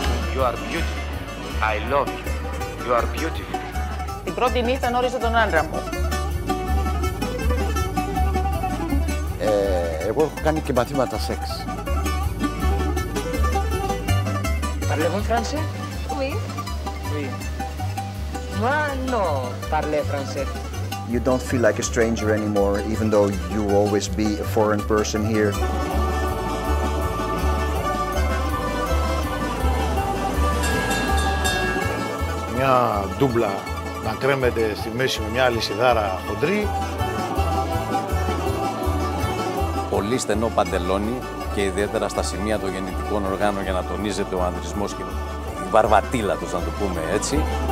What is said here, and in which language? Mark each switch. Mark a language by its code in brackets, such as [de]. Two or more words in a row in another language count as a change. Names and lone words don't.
[en] You are beautiful. I love you. You are beautiful. [el] Την πρώτη νύχτα γνώρισα τον άντρα μου. Εγώ έχω κάνει και μαθήματα σεξ. [fr] Parlez-vous français? Oui. Oui. Moi, non, parler français. [en] You don't feel like a stranger anymore, even though you will always be a foreign person here. [el] Μια ντούμπλα να κρέμεται στη μέση με μια λυσιδάρα χοντρή. Πολύ στενό παντελόνι και ιδιαίτερα στα σημεία των γεννητικών οργάνων για να τονίζεται ο ανδρισμός και η βαρβατήλα τους, να το πούμε έτσι.